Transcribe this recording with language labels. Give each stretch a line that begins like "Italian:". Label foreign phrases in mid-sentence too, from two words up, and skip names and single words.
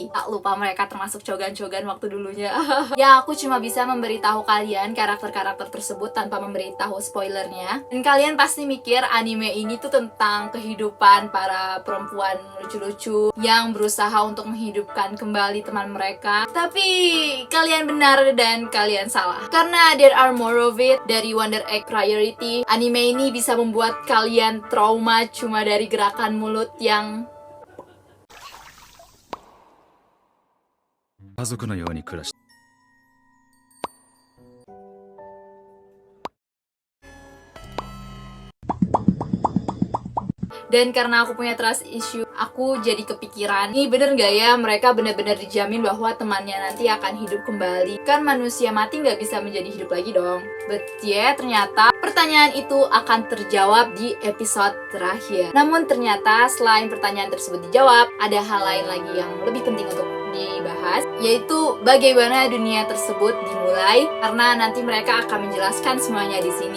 Indonesian: Tak lupa mereka termasuk cogan-cogan waktu dulunya. Ya, aku cuma bisa memberitahu kalian karakter-karakter tersebut tanpa memberitahu spoilernya. Dan kalian pasti mikir anime ini tuh tentang kehidupan para perempuan lucu-lucu yang berusaha untuk menghidupkan kembali teman mereka. Tapi kalian benar dan kalian salah. Karena
English: there are more of it
Indonesian: dari Wonder Egg Priority. Anime ini bisa membuat kalian trauma cuma dari gerakan mulut yang
Japanese: 家族のように暮らし
Indonesian: Dan karena aku punya
English: trust issue,
Indonesian: aku jadi kepikiran, ini bener gak ya mereka benar-benar dijamin bahwa temannya nanti akan hidup kembali? Kan manusia mati gak bisa menjadi hidup lagi dong.
English: But yeah,
Indonesian: ternyata pertanyaan itu akan terjawab di episode terakhir. Namun ternyata selain pertanyaan tersebut dijawab, ada hal lain lagi yang lebih penting untuk dibahas, yaitu bagaimana dunia tersebut dimulai, karena nanti mereka akan menjelaskan semuanya di sini.